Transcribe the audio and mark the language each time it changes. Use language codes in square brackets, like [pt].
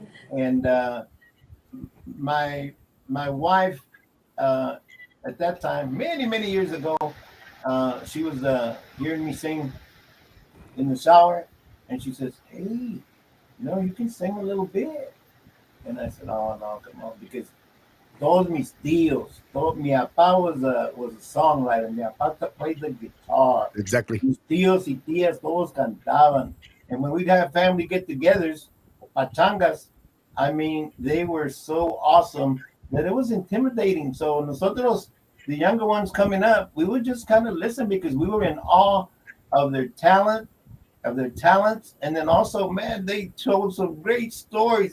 [en] And my my wife, uh, at that time, many many years ago, she was hearing me sing in the shower, and she says, "Hey, you can sing a little bit." And I said, "Oh no, come on," because [es] todos mis tíos, mi papá [en] was a songwriter. [es] Mi papá [en] played the guitar. Exactly. [es] Mis tíos y tías todos cantaban. [en] And when we'd have family get-togethers, pachangas, I mean, they were so awesome that it was intimidating. So nosotros, the younger ones coming up, we would just kind of listen because we were in awe of their talent, of their talents, and then also, man, they told some great stories.